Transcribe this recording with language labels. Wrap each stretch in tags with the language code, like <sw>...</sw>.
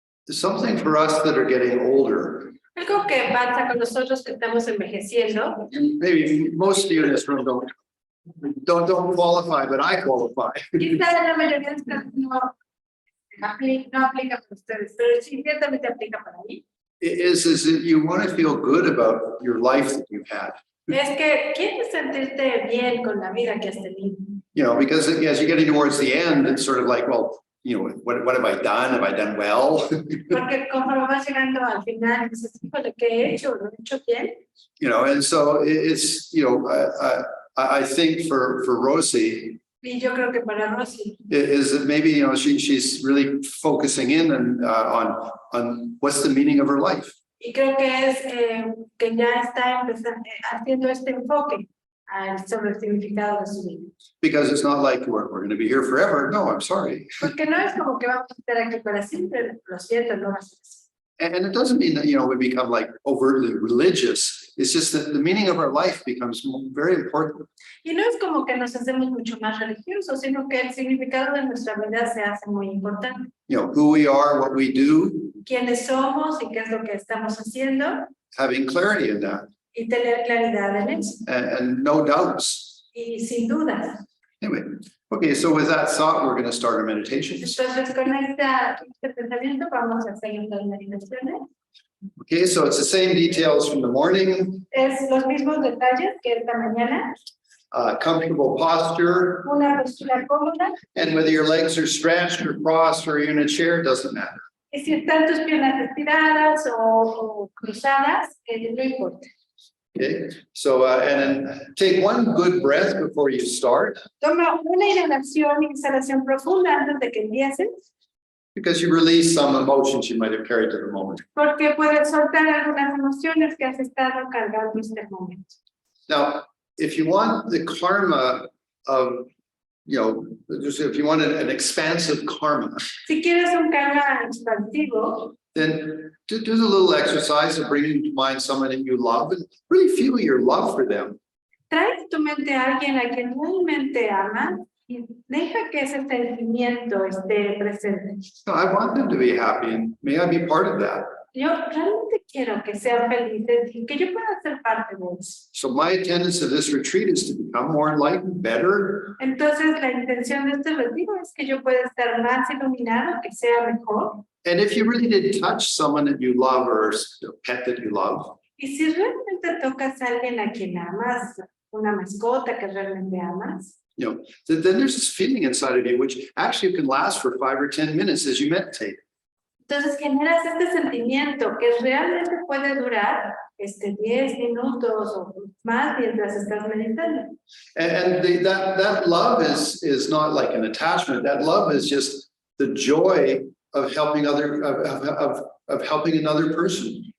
<en>Something for us that are getting older.</en> <es>Algo que pasa con nosotros que estamos envejeciendo.</es> <en>Maybe most of you in this room don't qualify, but I qualify.</en> <es>Quizá la mayoría de ustedes no aplica para ustedes, pero sí ciertamente aplica para mí.</es> <en>Is that you want to feel good about your life that you've had.</en> <es>Es que quieres sentirte bien con la vida que has tenido.</es> <en>You know, because as you're getting towards the end, it's sort of like, well, you know, what have I done? Have I done well?</en> <es>Porque conforme vas llegando al final, dices, híjole, ¿qué he hecho? ¿Lo he hecho bien?</es> <en>You know, and so it's, you know, I think for Rosie,</en> <es>Y yo creo que para Rosy,</es> <en>is that maybe, you know, she's really focusing in on what's the meaning of her life.</en> <es>y creo que es que ya está haciendo este enfoque sobre el significado de su vida.</es> <en>Because it's not like we're going to be here forever. No, I'm sorry.</en> <es>Porque no es como que vamos a estar aquí para siempre, lo siento, no va a ser así.</es> <en>And it doesn't mean that, you know, we become like overtly religious. It's just that the meaning of our life becomes very important.</en> <es>Y no es como que nos hacemos mucho más religiosos, sino que el significado de nuestra vida se hace muy importante.</es> <en>You know, who we are, what we do,</en> <es>Quiénes somos y qué es lo que estamos haciendo</es> <en>having clarity in that,</en> <es>y tener claridad en eso.</es> <en>and no doubts.</en> <es>Y sin dudas.</es> <en>Anyway, okay, so with that thought, we're going to start our meditations.</en> <es>Entonces, con este pensamiento vamos a hacer las meditaciones.</es> <en>Okay, so it's the same details from the morning,</en> <es>Es los mismos detalles que esta mañana.</es> <en>comfortable posture,</en> <es>Una postura cómoda.</es> <en>and whether your legs are stretched or crossed or you're in a chair, doesn't matter.</en> <es>Y si están tus piernas estiradas o cruzadas, no importa.</es> <en>Okay, so and then take one good breath before you start,</en> <es>Toma una inhalación y exhalación profunda antes de que empieces,</es> <en>because you release some emotions you might have carried to the moment.</en> <es>porque puedes soltar algunas emociones que has estado cargando en este momento.</es> <en>Now, if you want the karma of, you know, just if you want an expansive karma,</en> <es>Si quieres un karma expansivo,</es> <en>then do the little exercise of bringing to mind someone that you love and really feel your love for them.</en> <es>trae a tu mente a alguien a quien realmente amas y deja que ese sentimiento esté presente.</es> <en>No, I want them to be happy, and may I be part of that.</en> <es>Yo realmente quiero que sean felices y que yo pueda ser parte de eso.</es> <en>So my attendance of this retreat is to become more enlightened, better,</en> <es>Entonces, la intención de este retiro es que yo pueda estar más iluminado, que sea mejor.</es> <en>and if you really did touch someone that you love or a pet that you love,</en> <es>Y si realmente tocas a alguien a quien amas, una mascota que realmente amas,</es> <en>you know, then there's this feeling inside of you which actually can last for 5 or 10 minutes as you meditate.</en> <es>entonces generas este sentimiento que realmente puede durar 10 minutos o más mientras estás meditando.</es> <en>And that love is not like an attachment. That love is just the joy of helping of helping another person.</en>